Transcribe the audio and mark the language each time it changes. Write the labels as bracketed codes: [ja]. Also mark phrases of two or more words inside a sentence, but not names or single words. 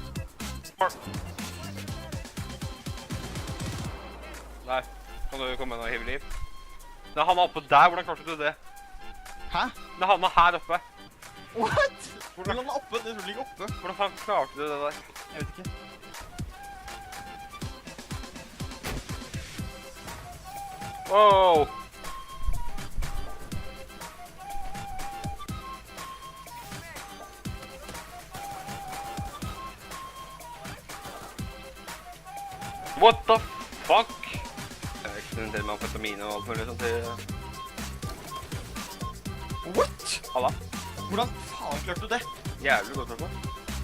[no] Der. Kan du komme med noe hiv liv? Nei, han var oppe der. Hvordan klarte du det? Hæ? Nei, han var her oppe. [en] What? [no] Hvordan er oppe? Det tror jeg ikke oppe. Hvordan faen klarte du det der? Jeg vet ikke. [en] Wow! What the fuck? [no] Jeg eksperimenterer med amfetamin og alt mulig sånt til... [en] What? [no] Halla. Hvordan faen klarte du det? Jævlig godt spørsmål.